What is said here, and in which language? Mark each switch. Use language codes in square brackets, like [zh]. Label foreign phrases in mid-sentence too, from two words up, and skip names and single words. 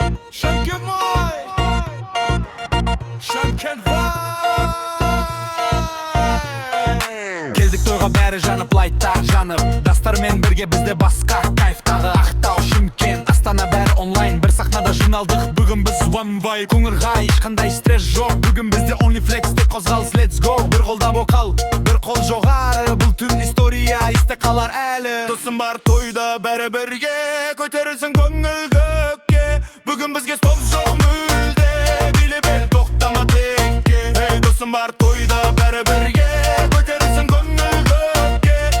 [kk] Шанкен мой. Шанкен вай. Келдік тойға, бәрі жанып, лайттар жанып. Дастармен бірге бізде басқа кайф тағы. Ақтау, Шымкент, Астана, бәрі онлайн. Бір сахнада жиналдық, бүгін біз [en] one vibe. [kk] Қоңырға ешқандай стресс жоқ, бүгін бізде [en] only flex, [kk] тек қозғалыс, [en] let's go. [kk] Бір қолда бокал, бір қол жоғары, бұл түн история, есте қалар әлі. Досым бар тойда, бәрі бірге көтерілсін көңіл көкке. Бүгін бізге стоп жоқ мүлде, биле бер, тоқтама текке. Ей, досым бар тойда бәрі бірге, көтерілсін көңіл көкке.